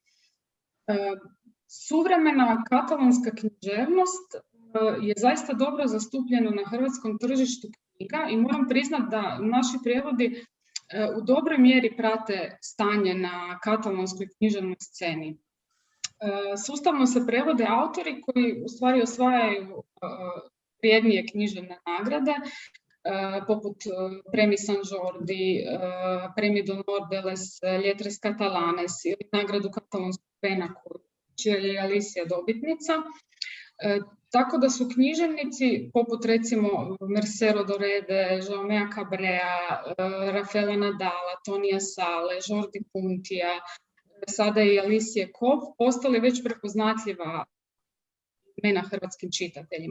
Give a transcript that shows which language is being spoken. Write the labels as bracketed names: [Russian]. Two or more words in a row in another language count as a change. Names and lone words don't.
[Croatian] Suvremena katalonska književnost je zaista dobro zastupljena na hrvatskom tržištu knjiga i moram priznati da naši prijevodi u dobroj mjeri prate stanje na katalonskoj književnoj sceni. Sustavno se prevode autori koji u stvari osvajaju vrijednije književne nagrade, poput Premi San Jordi, Premi d'Honor de les Lletres Catalanes ili nagradu katalonskog pena čija je Alicia dobitnica. Tako da su književnici poput recimo Mercero Dorede, Jaumea Cabrea, Rafaela Nadala, Tonija Sale, Jordi Puntija, sada i Alicije Kof postali već prepoznatljiva imena hrvatskim čitateljima.